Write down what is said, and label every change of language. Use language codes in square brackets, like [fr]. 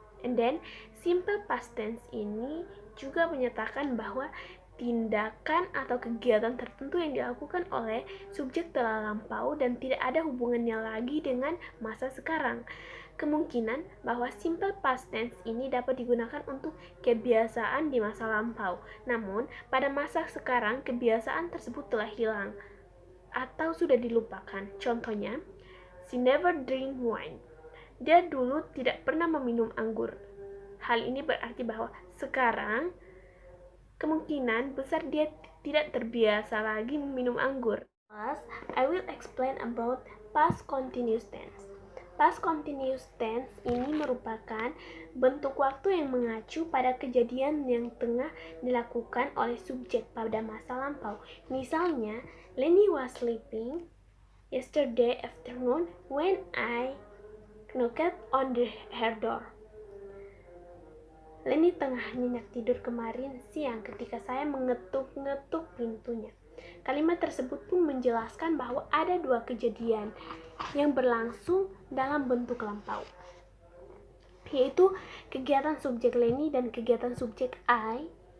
[en] And then, [id] simple past tense ini juga menyatakan bahwa tindakan atau kegiatan tertentu yang dilakukan oleh subjek telah lampau dan tidak ada hubungannya lagi dengan masa sekarang. Kemungkinan bahwa simple past tense ini dapat digunakan untuk kebiasaan di masa lampau. Namun, pada masa sekarang kebiasaan tersebut telah hilang atau sudah dilupakan. Contohnya, [en] she never drink wine. [id] Dia dulu tidak pernah meminum anggur. Hal ini berarti bahwa sekarang kemungkinan besar dia tidak terbiasa lagi meminum anggur. [en] First, I will explain about past continuous tense. [id] Past continuous tense ini merupakan bentuk waktu yang mengacu pada kejadian yang tengah dilakukan oleh subjek pada masa lampau. Misalnya, [en] Lenny was sleeping yesterday afternoon when I knocked on her door. [id] Lenny tengah nyenyak tidur kemarin siang ketika saya mengetuk-ngetuk pintunya. Kalimat tersebut pun menjelaskan bahwa ada dua kejadian yang berlangsung dalam bentuk lampau, yaitu kegiatan subjek Lenny dan kegiatan subjek I.